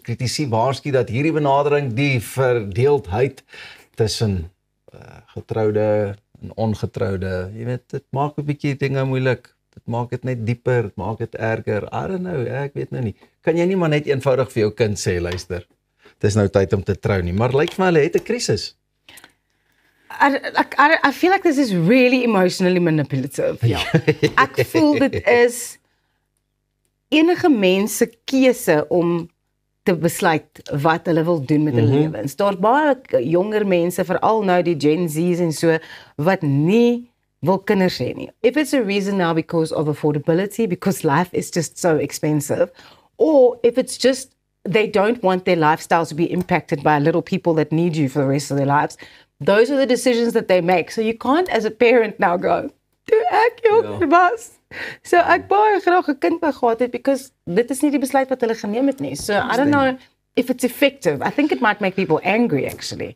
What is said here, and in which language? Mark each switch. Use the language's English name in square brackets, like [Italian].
[Afrikaans] Kritici waarsku dat hierdie benadering die verdeeldheid tussen getroude en ongetroude, jy weet, dit maak 'n bietjie dinge moeilik. Dit maak dit net dieper, dit maak dit erger. [English] I don't know, [Afrikaans] ek weet nou nie. Kan jy nie maar net eenvoudig vir jou kind sê, luister, dis nou tyd om te trou nie, maar lyk vir my hulle het 'n krisis. [English] I feel like this is really emotionally manipulative. [Afrikaans] Ja. Ek voel dit is enige mens se keuse om te besluit wat hulle wil doen met hulle lewens. Daar's baie jonger mense, veral nou die Gen Z's en so, wat nie wil kinders hê nie. [English] If it's a reason now because of affordability, because life is just so expensive, or if it's just they don't want their lifestyles to be impacted by little people that need you for the rest of their lives, those are the decisions that they make. So you can't as a parent now go, [Afrikaans] toe ek jonger was. So ek baie graag 'n kind wou gehad het [English] because [Afrikaans] dit is nie die besluit wat hulle geneem het nie. [English] So I don't know if it's effective. I think it might make people angry actually.